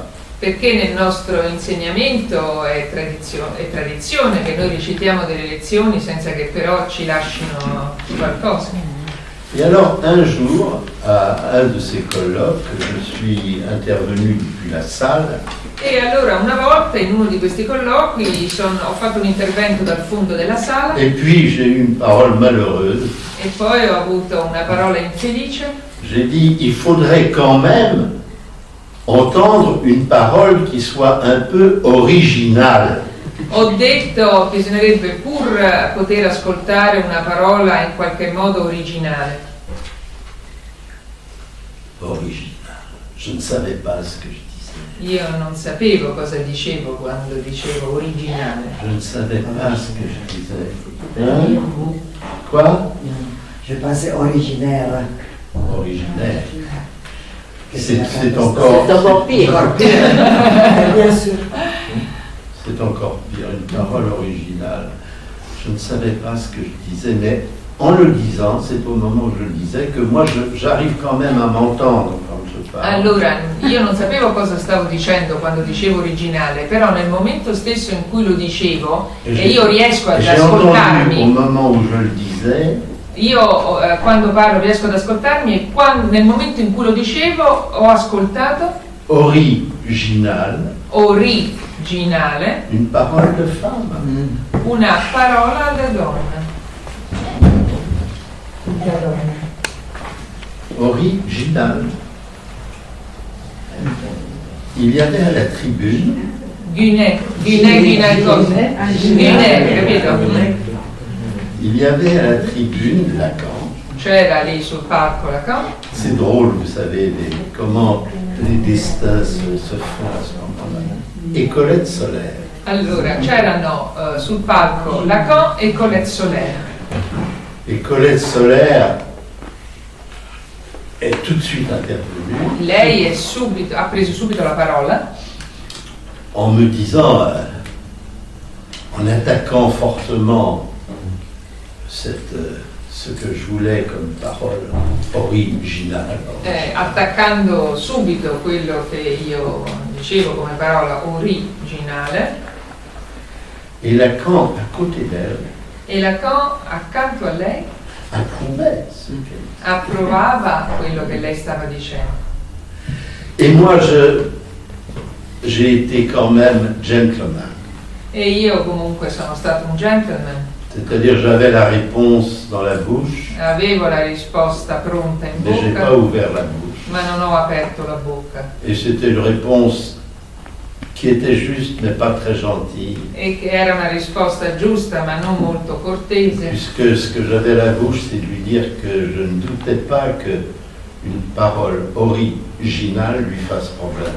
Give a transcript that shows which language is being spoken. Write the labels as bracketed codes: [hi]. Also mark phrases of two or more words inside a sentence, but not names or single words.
[it] Perché nel nostro insegnamento è tradizione che noi recitiamo delle lezioni senza che però ci lasciano qualcosa. [fr] Et alors, un jour, à un de ces colloques, je suis intervenu depuis la salle. [it] E allora una volta in uno di questi colloqui ho fatto un intervento dal fondo della sala. [fr] Et puis j'ai eu une parole malheureuse. [it] E poi ho avuto una parola infelice. [fr] J'ai dit, il faudrait quand même entendre une parole qui soit un peu originale. [it] Ho detto che bisognerebbe pur poter ascoltare una parola in qualche modo originale. Originale. [fr] Je ne savais pas ce que je disais. [it] Io non sapevo cosa dicevo quando dicevo originale. [fr] Je ne savais pas ce que je disais. Hein? Quoi? Je pensais originaire. Originaire. C'est encore... C'est encore pire. Bien sûr. C'est encore pire, une parole originale. Je ne savais pas ce que je disais, mais en le disant, c'est au moment où je le disais que moi j'arrive quand même à m'entendre quand je parle. [it] Allora, io non sapevo cosa stavo dicendo quando dicevo originale, però nel momento stesso in cui lo dicevo e io riesco ad [fr] J'ai entendu au [it] ascoltarmi, [fr] moment où je le disais, [it] io quando parlo riesco ad ascoltarmi e nel momento in cui lo dicevo ho ascoltato [fr] original, [it] originale, [fr] une parole de femme. [it] una parola da donna. [fr] Original. Il y avait à la tribune [it] capito? [fr] il y avait à la tribune Lacan. [it] C'era lì sul palco Lacan. [fr] C'est drôle, vous savez, comment les destins se font à ce moment-là. Et Colette Solaire. [it] Allora, c'erano sul palco Lacan e Colette Solaire. [fr] Et Colette Solaire est tout de suite intervenue. [it] Lei ha preso subito la parola [fr] en me disant, en attaquant fortement ce que je voulais comme parole originale. [it] attaccando subito quello che io dicevo come parola originale. [fr] Et Lacan, à côté d'elle, [it] E Lacan accanto a lei [fr] approuvait ce qu'elle disait. [it] approvava quello che lei stava dicendo. [fr] Et moi, j'ai été quand même gentleman. [it] E io comunque sono stato un gentleman, [fr] C'est-à-dire, j'avais la réponse dans la bouche, [it] avevo la risposta pronta in [fr] mais j'ai pas [it] bocca, [fr] ouvert la bouche. [it] ma non ho aperto la bocca. [fr] Et c'était une réponse qui était juste, mais pas très gentille, [it] E che era una risposta giusta ma non molto cortese, [fr] puisque ce que j'avais à la bouche, c'est de lui dire que je ne doutais pas que une parole originale lui fasse problème.